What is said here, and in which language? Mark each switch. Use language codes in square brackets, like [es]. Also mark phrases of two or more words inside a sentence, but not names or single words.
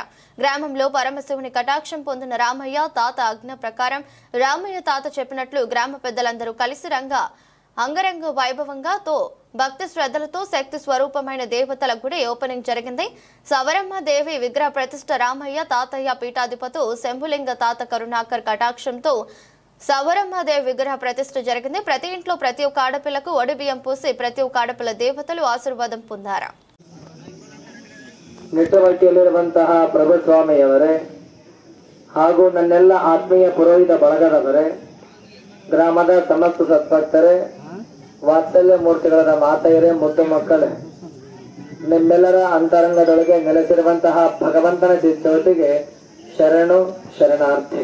[te] గ్రామంలో పరమశివుని కటాక్షం పొందిన రామయ్య తాత ఆజ్ఞ ప్రకారం రామయ్య తాత చెప్పినట్లు గ్రామ పెద్దలందరూ కలిసి అంగరంగ వైభవంగా భక్తి శ్రద్ధలతో శక్తి స్వరూపమైన దేవతల గుడి ఓపెనింగ్ జరిగింది. సవరమ్మ దేవి విగ్రహ ప్రతిష్ఠ రామయ్య తాతయ్య పీఠాధిపతు శంభులింగ తాత కరుణాకర్ కటాక్షంతో సవరమ్మ దేవి విగ్రహ ప్రతిష్ఠ జరిగింది. ప్రతి ఇంట్లో ప్రతి ఒక్క ఆడపిల్లకు ఒడి బియ్యం పూసి ప్రతి ఒక్క ఆడపిల్ల దేవతలు ఆశీర్వాదం పొందారు. [kn] ನಿಟ್ಟವಟ್ಟಿಯಲ್ಲಿರುವಂತಹ ಪ್ರಭುಸ್ವಾಮಿಯವರೇ ಹಾಗೂ ನನ್ನೆಲ್ಲ ಆತ್ಮೀಯ ಪುರೋಹಿತ ಬಳಗದವರೇ, ಗ್ರಾಮದ ಸಮಸ್ತ ಸದ್ಭಕ್ತರೇ, ವಾತ್ಸಲ್ಯ ಮೂರ್ತಿಗಳಾದ ಮಾತೆಯರೇ, ಮುದ್ದು ಮಕ್ಕಳೇ, ನಿಮ್ಮೆಲ್ಲರ ಅಂತರಂಗದೊಳಗೆ ನೆಲೆಸಿರುವಂತಹ ಭಗವಂತನ ಚಿತ್ತವತಿಗೆ ಶರಣು ಶರಣಾರ್ಥಿ.